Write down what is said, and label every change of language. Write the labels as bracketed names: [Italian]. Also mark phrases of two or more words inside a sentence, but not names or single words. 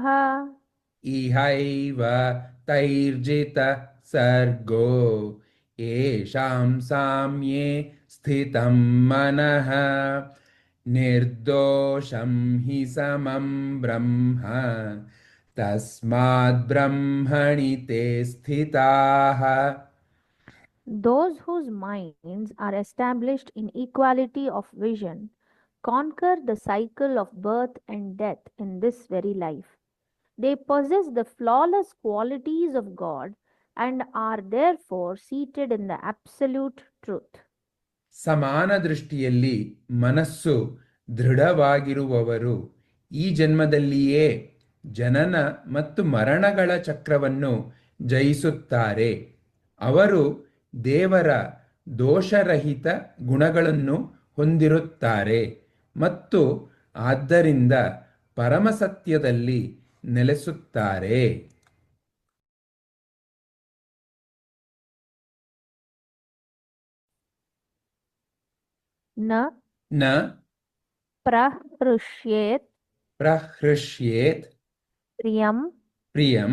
[Sanskrit] इहैव तैर्जितः सर्गो येषां साम्ये स्थितं मनः निर्दोषं हि समं ब्रह्म तस्माद्ब्रह्मणि ते स्थिताः। [English] Those whose minds are established in equality of vision conquer the cycle of birth and death in this very life. They possess the flawless qualities of God and are therefore seated in the absolute truth. [Kannada] ಸಮಾನ ದೃಷ್ಟಿಯಲ್ಲಿ ಮನಸ್ಸು ದೃಢವಾಗಿರುವವರು ಈ ಜನ್ಮದಲ್ಲಿಯೇ ಜನನ ಮತ್ತು ಮರಣಗಳ ಚಕ್ರವನ್ನು ಜಯಿಸುತ್ತಾರೆ. ಅವರು ದೇವರ ದೋಷರಹಿತ ಗುಣಗಳನ್ನು ಹೊಂದಿರುತ್ತಾರೆ ಮತ್ತು ಆದ್ದರಿಂದ ಪರಮಸತ್ಯದಲ್ಲಿ ನೆಲೆಸುತ್ತಾರೆ. [Sanskrit] न ನ प्रहृष्येत् ಪ್ರಹೃಷ್ಯೇತ್ प्रियं ಪ್ರಿಯಂ